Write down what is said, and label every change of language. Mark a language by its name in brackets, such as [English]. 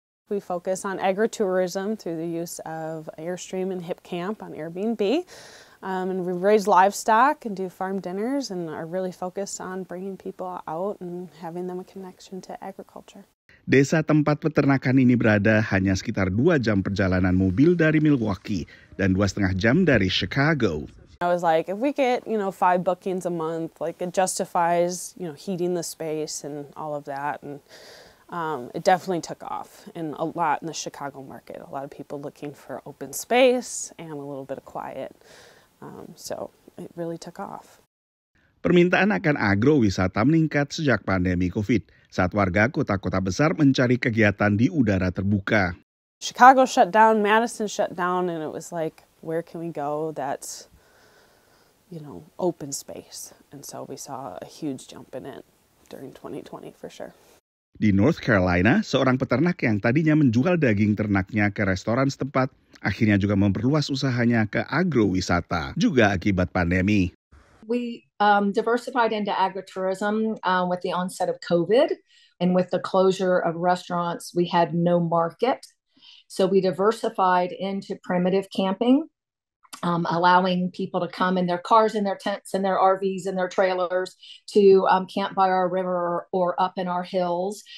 [English] We focus on agritourism through the use of Airstream and HipCamp on Airbnb. And we raise livestock and do farm dinners and are really focused on bringing people out and having them a connection to agriculture. [Indonesian] Desa tempat peternakan ini berada hanya sekitar 2 jam perjalanan mobil dari Milwaukee dan 2,5 jam dari Chicago. [English] I was like, if we get, 5 bookings a month, like it justifies, heating the space and all of that. And it definitely took off and a lot in the Chicago market. A lot of people looking for open space and a little bit of quiet. So it really took off. [Indonesian] Permintaan akan agrowisata meningkat sejak pandemi COVID, saat warga kota-kota besar mencari kegiatan di udara terbuka. [English] Chicago shut down, Madison shut down, and it was like, where can we go that's, open space? And so we saw a huge jump in it during 2020 for sure. [Indonesian] Di North Carolina, seorang peternak yang tadinya menjual daging ternaknya ke restoran setempat, akhirnya juga memperluas usahanya ke agrowisata, juga akibat pandemi. [English] We diversified into agritourism with the onset of COVID, and with the closure of restaurants, we had no market. So we diversified into primitive camping, allowing people to come in their cars and their tents and their RVs and their trailers to camp by our river or up in our hills.